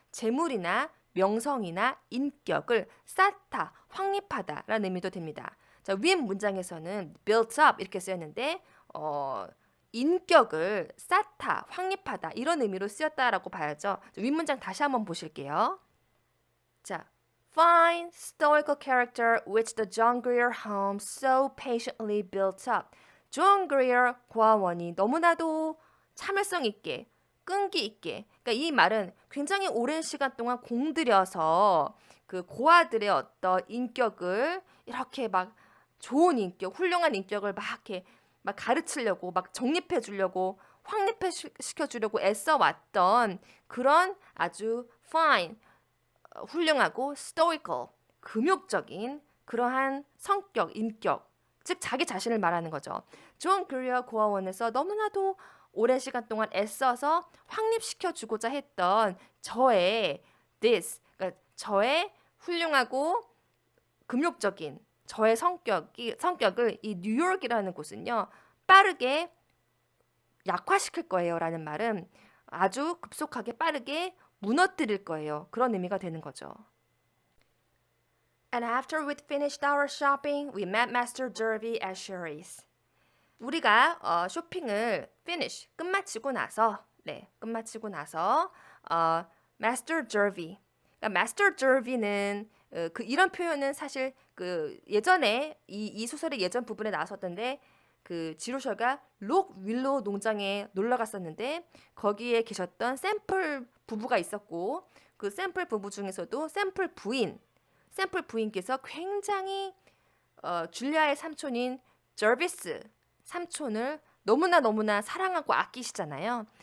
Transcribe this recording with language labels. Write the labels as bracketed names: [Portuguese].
[Korean] 재물이나 명성이나 인격을 쌓다, 확립하다라는 의미도 됩니다. 자, 윗 문장에서는 built up 이렇게 쓰였는데 인격을 쌓다, 확립하다 이런 의미로 쓰였다라고 봐야죠. 윗 문장 다시 한번 보실게요. [English] 자, fine stoical character which the John Grier home so patiently built up. [Korean] 존 그리어 고아원이 너무나도 참을성 있게, 끈기 있게. 그러니까 이 말은 굉장히 오랜 시간 동안 공들여서 그 고아들의 어떤 인격을 이렇게 막 좋은 인격, 훌륭한 인격을 막 이렇게 막 가르치려고 막 정립해 주려고 확립해 시켜 주려고 애써 왔던 그런 아주 fine, 훌륭하고 stoical, 금욕적인 그러한 성격, 인격, 즉 자기 자신을 말하는 거죠. 존 그리어 고아원에서 너무나도 오랜 시간 동안 애써서 확립시켜 주고자 했던 저의 this, 그러니까 저의 훌륭하고 금욕적인 저의 성격을 이 뉴욕이라는 곳은요 빠르게 약화시킬 거예요라는 말은 아주 급속하게 빠르게 무너뜨릴 거예요. 그런 의미가 되는 거죠. [English] And after we'd finished our shopping, we met Master Derby at Sherry's. [Korean] 우리가 쇼핑을 finish 끝마치고 나서 끝마치고 나서 Master Derby. 그러니까 Master Derby는 그 이런 표현은 사실 그 예전에 이 소설의 예전 부분에 나왔었던데 그 지루셔가 록 윌로우 농장에 놀러 갔었는데 거기에 계셨던 샘플 부부가 있었고 그 샘플 부부 중에서도 샘플 부인께서 굉장히 줄리아의 삼촌인 저비스 삼촌을 너무나 사랑하고 아끼시잖아요.